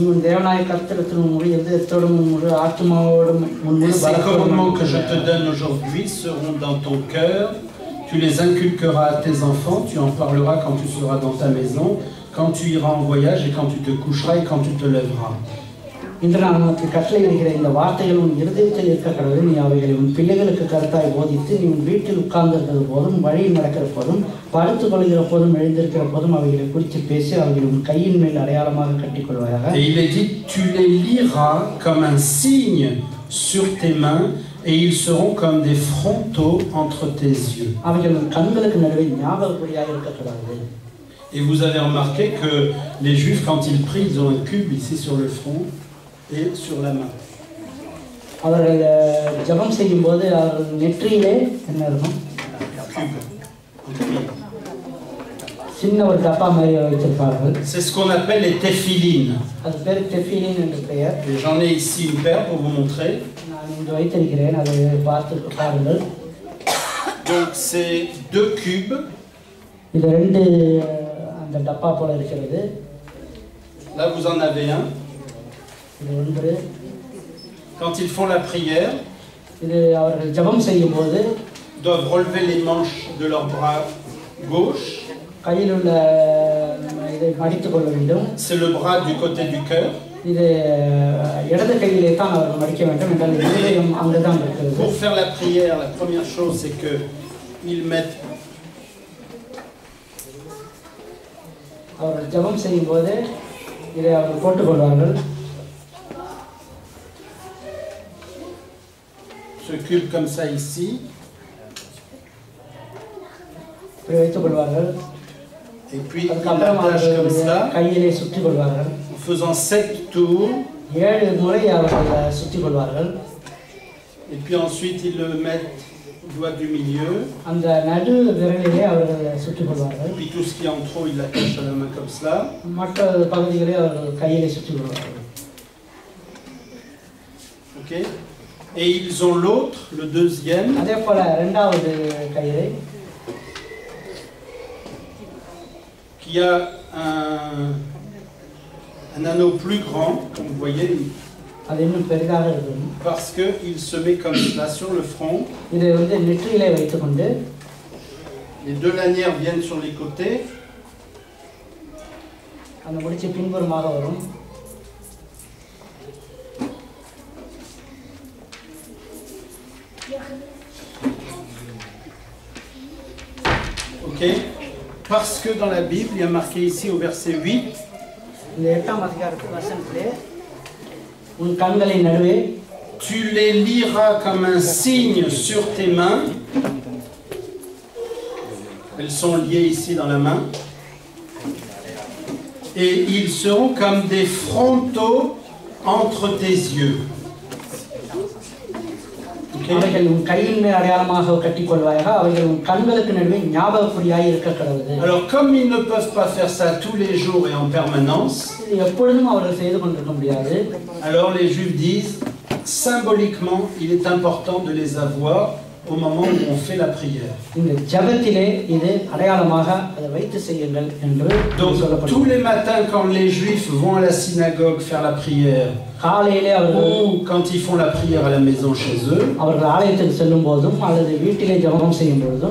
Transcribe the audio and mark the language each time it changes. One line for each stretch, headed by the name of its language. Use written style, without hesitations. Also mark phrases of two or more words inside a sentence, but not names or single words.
French: Et ces commandements que je te donne aujourd'hui seront dans ton cœur. Tu les inculqueras à tes enfants, tu en parleras quand tu seras dans ta maison, quand tu iras en voyage et quand tu te coucheras et quand tu te lèveras.
Tamil: இன்று நான் உனக்கு கட்டளையிடுகிற இந்த வார்த்தைகள் உன் இருதயத்தில் இருக்க கடவுள். நீ அவைகளை உன் பிள்ளைகளுக்கு கருத்தாய் போதித்து நீ உன் வீட்டில் உட்கார்ந்திருக்கிற போதும் வழியில் நடக்கிற போதும் படுத்துக் கொள்கிற போதும் எழுந்திருக்கிற போதும் அவைகளை குறித்து பேசி அவைகளை உன் கையின் மேல் அடையாளமாக கட்டிக்கொள்வாயாக.
French: Et il est dit, tu les liras comme un signe sur tes mains et ils seront comme des frontaux entre tes yeux.
Tamil: அவைகள் உன் கண்களுக்கு நடுவே ஞாபகக்குறியாக இருக்க கடவுள்.
French: Et vous avez remarqué que les Juifs, quand ils prient, ils ont un cube ici sur le front et sur la main.
Tamil: அவர்கள் ஜெபம் செய்யும்போது அவர்கள் நெற்றியிலே என்ன இருக்கும்? சின்ன ஒரு டப்பா மாதிரி வைத்திருப்பார்கள்.
French: C'est ce qu'on appelle les téphilines.
Tamil: அது பேர் டெஃபிலின் என்று பெயர்.
French: Et j'en ai ici une paire pour vous montrer.
Tamil: நான் இங்கே வைத்திருக்கிறேன், அதை பார்த்து பாருங்கள்.
French: Donc c'est 2 cubes.
Tamil: இது 2 அந்த டப்பா போல இருக்கிறது.
French: Là vous en avez un.
Tamil: இது ஒன்று.
French: Quand ils font la prière,
Tamil: இது அவர்கள் ஜெபம் செய்யும்போது
French: doivent relever les manches de leur bras gauche.
Tamil: கையில் உள்ள இதை மடித்துக் கொள்ள வேண்டும்.
French: C'est le bras du côté du cœur.
Tamil: இது இடது கையிலே தான் அவர்கள் மடிக்க வேண்டும் என்றால் இதயம் அங்குதான் இருக்கிறது.
French: Pour faire la prière, la première chose c'est que ils mettent
Tamil: அவர்கள் ஜெபம் செய்யும்போது இதை அவர்கள் போட்டுக்கொள்வார்கள்.
French: ce cube comme ça ici.
Tamil: இப்படி வைத்துக் கொள்வார்கள்.
French: Et puis ils
Tamil: அதுக்கப்புறம்
French: l'attachent comme
Tamil: அவர்கள்
French: ça,
Tamil: கையிலே சுற்றி கொள்வார்கள்.
French: en faisant 7 tours.
Tamil: 7 முறை அவர்கள் சுற்றி கொள்வார்கள்.
French: Et puis ensuite ils le mettent au doigt du milieu.
Tamil: அந்த நடு விரலிலே அவர்கள் சுற்றி
French: Et
Tamil: கொள்வார்கள்.
French: puis tout ce qui est en trop, ils l'attachent à la main comme cela.
Tamil: மற்ற பகுதிகளை அவர்கள் கையிலே சுற்றி கொள்வார்கள்.
English: Ok.
French: Et ils ont l'autre, le deuxième,
Tamil: அதே போல இரண்டாவது கயிறை
French: qui a un anneau plus grand, comme vous voyez,
Tamil: அது இன்னும் பெரிதாக இருக்கும்.
French: parce qu'il se met comme cela sur le front.
Tamil: இதை நெற்றியிலே வைத்துக்கொண்டு
French: Les 2 lanières viennent sur les côtés.
Tamil: அந்த முடிச்சு பின்புறமாக வரும்.
English: Ok.
French: Parce que dans la Bible, il y a marqué ici au verset 8,
Tamil: இந்த 8ஆம் வசனத்திலே உன் கண்களின் நடுவே
French: tu les liras comme un signe sur tes mains. Elles sont liées ici dans la main. Et ils seront comme des frontaux entre tes yeux.
Tamil: அவைகள் உன் கையின் மேல் அடையாளமாக கட்டிக்கொள்வாயாக. அவைகள் உன் கண்களுக்கு நடுவே ஞாபகக்குறியாய் இருக்க கடவுது.
French: Alors comme ils ne peuvent pas faire ça tous les jours et en permanence,
Tamil: இது எப்பொழுதும் அவர்கள் செய்து கொண்டிருக்க முடியாது.
French: alors les Juifs disent, symboliquement, il est important de les avoir au moment où on fait la prière.
Tamil: இந்த ஜெபத்திலே இது அடையாளமாக அதை வைத்து செய்யுங்கள் என்று
French: Donc tous
Tamil: சொல்லப்படுகிறது.
French: les matins quand les Juifs vont à la synagogue faire la prière,
Tamil: காலையிலே அவர்கள்
French: ou quand ils font la prière à la maison chez eux,
Tamil: அவர்கள் ஆலயத்துக்கு செல்லும் போதும் அல்லது வீட்டிலே ஜெபம் செய்யும் பொழுதும்